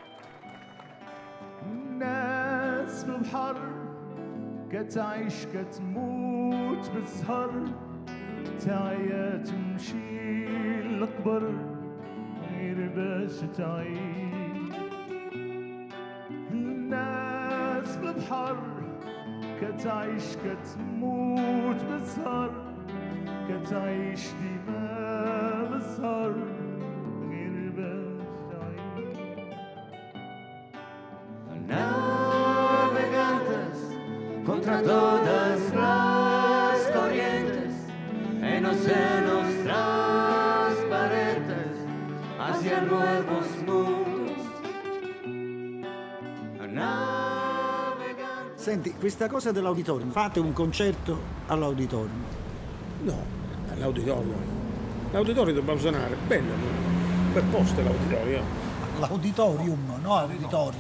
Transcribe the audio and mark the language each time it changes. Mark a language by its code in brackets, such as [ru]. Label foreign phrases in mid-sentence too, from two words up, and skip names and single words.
[ar] الناس بالبحر كتعيش كتموت بالسهر تعيا تمشي للقبر غير باش تعيش الناس بالبحر كتعيش كتموت بالسهر كتعيش ديما بالسهر غير باش تعيش [es] Navegantes contra todas las corrientes en océanos transparentes hacia nuevos mundos. [it] Senti, questa cosa dell'auditorium, fate un concerto all'auditorium? No, all'auditorio. L'auditorium dobbiamo suonare, bello, bel posto l'auditorium. L'auditorium, no auditorio.